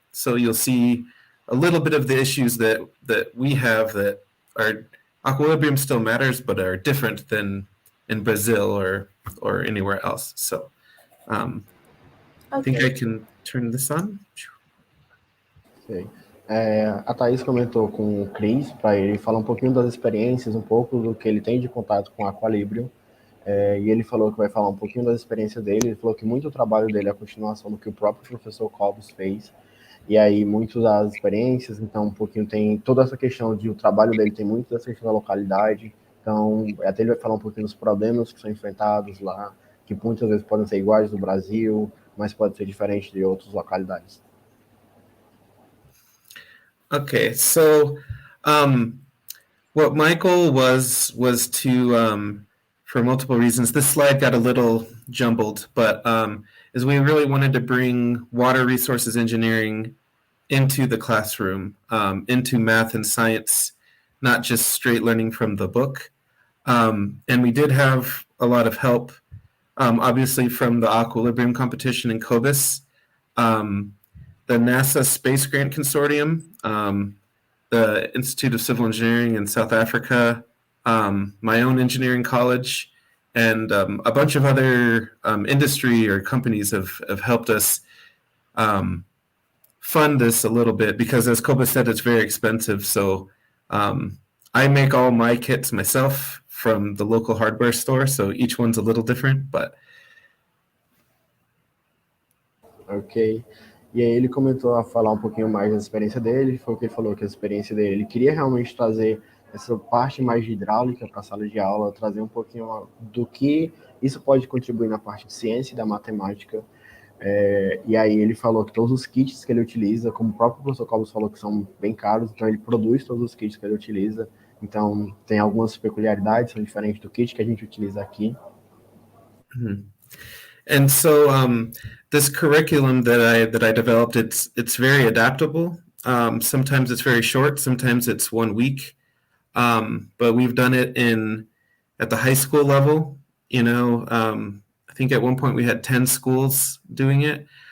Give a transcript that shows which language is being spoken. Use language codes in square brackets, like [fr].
[en] So you'll see a little bit of the issues that we have that are Aqualibrium still matters, but are different than in Brazil or anywhere else. So I think I can turn this on. Okay. [pt] A Thaís comentou com o Chris para ele falar um pouquinho das experiências, um pouco do que ele tem de contato com o Aqualibrium, e ele falou que vai falar um pouquinho das experiências dele. Ele falou que muito do trabalho dele é a continuação do que o próprio professor Cobus fez, e aí muitas das experiências, então um pouquinho tem toda essa questão de o trabalho dele tem muito dessa questão da localidade, então até ele vai falar um pouquinho dos problemas que são enfrentados lá, que muitas vezes podem ser iguais do Brasil, mas pode ser diferente de outras localidades. [en] Okay, so what my goal was to, for multiple reasons, this slide got a little jumbled, but is we really wanted to bring water resources engineering into the classroom, into math and science, not just straight learning from the book. And we did have a lot of help, obviously from the Aqualibrium competition in Cobus, the NASA Space Grant Consortium, the Institute of Civil Engineering in South Africa, my own engineering college, and a bunch of other industry or companies have helped us fund this a little bit, because as Cobus said, it's very expensive. So I make all my kits myself from the local hardware store, so each one's a little different, but... Ok. [pt] E aí ele comentou a falar um pouquinho mais da experiência dele, foi o que ele falou, que a experiência dele, ele queria realmente trazer essa parte mais de hidráulica para a sala de aula, trazer um pouquinho do que isso pode contribuir na parte de ciência e da matemática. E aí ele falou que todos os kits que ele utiliza, como o próprio professor Cobos falou, que são bem caros, então ele produz todos os kits que ele utiliza. Então tem algumas peculiaridades, são diferentes do kit que a gente utiliza aqui. [en] And so this curriculum that I developed, it's very adaptable. Sometimes it's very short, sometimes it's 1 week. But we've done it at the high school level. I think at one point we had 10 schools doing it.